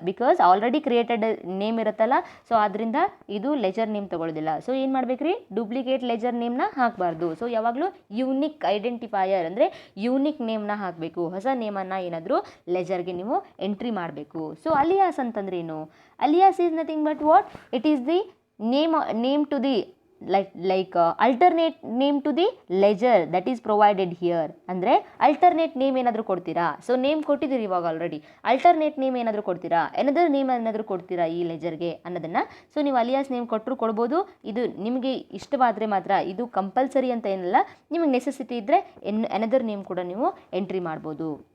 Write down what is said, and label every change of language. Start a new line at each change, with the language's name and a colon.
Kannada: Because already created name ಇರುತ್ತಲ್ಲ, so ಆದ್ದರಿಂದ ಇದು ಲೆಜರ್ ನೇಮ್ ತಗೊಳ್ಳೋದಿಲ್ಲ. ಸೊ ಏನು ಮಾಡಬೇಕ್ರಿ, ಡೂಪ್ಲಿಕೇಟ್ ಲೆಜರ್ ನೇಮ್ನ ಹಾಕಬಾರ್ದು. ಸೊ ಯಾವಾಗಲೂ ಯೂನಿಕ್ ಐಡೆಂಟಿಫೈಯರ್ ಅಂದರೆ ಯೂನಿಕ್ ಫೇಕ್ ನೇಮ್ನ ಹಾಕಬೇಕು, ಹೊಸ ನೇಮನ್ನು ಏನಾದರೂ ಲೆಜರ್ಗೆ ನೀವು ಎಂಟ್ರಿ ಮಾಡಬೇಕು. ಸೊ ಅಲಿಯಾಸ್ ಅಂತಂದ್ರೇನು?
English: Alias is nothing but what? It is the name to the like alternate name to the ledger that is provided here.
Kannada: ಅಂದರೆ ಅಲ್ಟರ್ನೇಟ್ ನೇಮ್ ಏನಾದರೂ ಕೊಡ್ತೀರಾ? ಸೊ ನೇಮ್ ಕೊಟ್ಟಿದ್ದೀರಿ ಇವಾಗ ಆಲ್ರೆಡಿ, ಅಲ್ಟರ್ನೇಟ್ ನೇಮ್ ಏನಾದರೂ ಕೊಡ್ತೀರಾ, another name ಏನಾದರೂ ಕೊಡ್ತೀರಾ ಈ ಲೆಜರ್ಗೆ ಅನ್ನೋದನ್ನು. ಸೊ ನೀವು ಅಲಿಯಾಸ್ ನೇಮ್ ಕೊಟ್ಟರು ಕೊಡ್ಬೋದು, ಇದು ನಿಮಗೆ ಇಷ್ಟವಾದರೆ ಮಾತ್ರ, ಇದು ಕಂಪಲ್ಸರಿ ಅಂತ ಏನಿಲ್ಲ, ನಿಮಗೆ ನೆಸೆಸಿಟಿ ಇದ್ದರೆ ಎನದರ್ ನೇಮ್ ಕೂಡ ನೀವು ಎಂಟ್ರಿ ಮಾಡ್ಬೋದು.